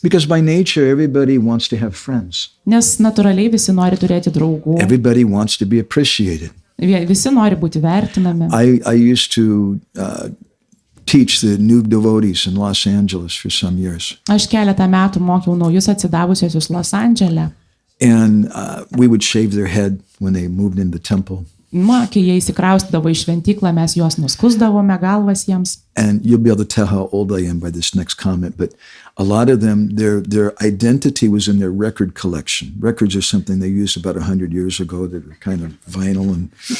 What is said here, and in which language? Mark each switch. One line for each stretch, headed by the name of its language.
English: Because by nature, everybody wants to have friends.
Lithuanian: Nes natūraliai visi nori turėti draugų.
English: Everybody wants to be appreciated.
Lithuanian: Visi nori būti vertinami.
English: I used to teach the new devotees in Los Angeles for some years.
Lithuanian: Aš keletą metų mokiau naujus atsidavusiosius Los Andžele.
English: And we would shave their head when they moved in the temple.
Lithuanian: Kai jie įsikraustydavo į šventyklą, mes juos nuskusdavome galvas jiems.
English: And you'll be able to tell how old I am by this next comment, but a lot of them, their identity was in their record collection. Records are something they used about 100 years ago that were kind of vinyl and...